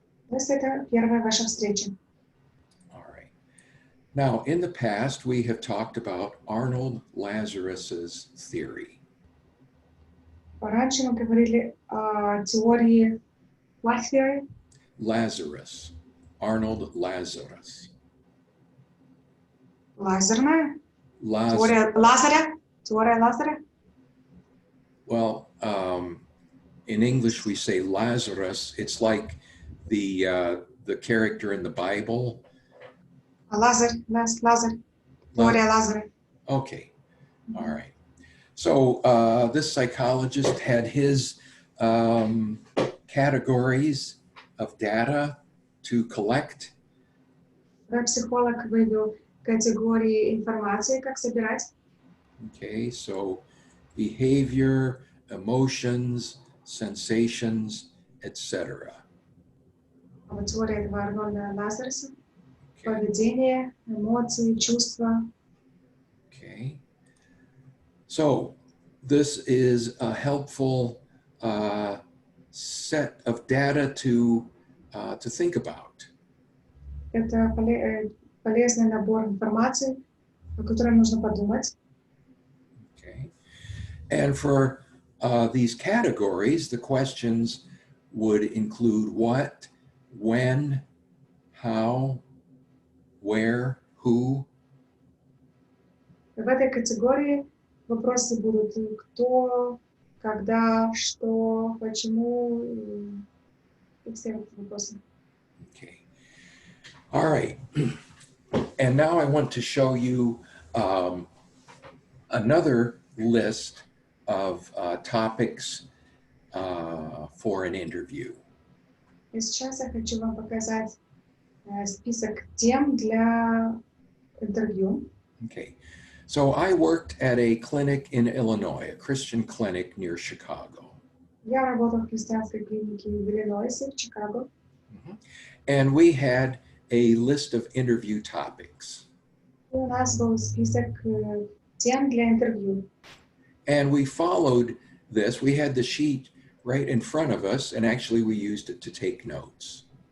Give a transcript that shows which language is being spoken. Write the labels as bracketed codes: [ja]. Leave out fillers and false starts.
[ru] То есть это первая ваша встреча. [en] All right. Now, in the past, we have talked about Arnold Lazarus's theory. [ru] Раньше мы говорили о теории [en] what theory? Lazarus. Arnold Lazarus. [ru] Лазерная? Laz- Теория Лазаря? Теория Лазаря? [en] well, in English, we say Lazarus. It's like the character in the Bible. [ru] Лазарь. Теория Лазаря. [en] Okay. All right. So this psychologist had his categories of data, to collect. [ru] Психолог вывел категории информации, как собирать. [en] Okay, so behavior, emotions, sensations, etc. [ru] А вот теория этого Арнольда Лазареса. [en] Okay. [ru] Поведение, эмоции, чувства. [en] Okay. So this is a helpful set of data to think about. [ru] Это полезный набор информации, о которой нужно подумать. [en] Okay. And for these categories, the questions would include what, when, how, where, who. [ru] В этой категории вопросы будут кто, когда, что, почему и все эти вопросы. [en] Okay. All right. And now I want to show you another list of topics for an interview. [ru] И сейчас я хочу вам показать список тем для интервью. [en] Okay. So I worked at a clinic in Illinois, a Christian clinic near Chicago. [ru] Я работал в христианской клинике в Иллинойсе, в Чикаго. [en] And we had a list of interview topics. [ru] И у нас был список тем для интервью. [en] And we followed this. We had the sheet right in front of us, and actually we used it to take notes.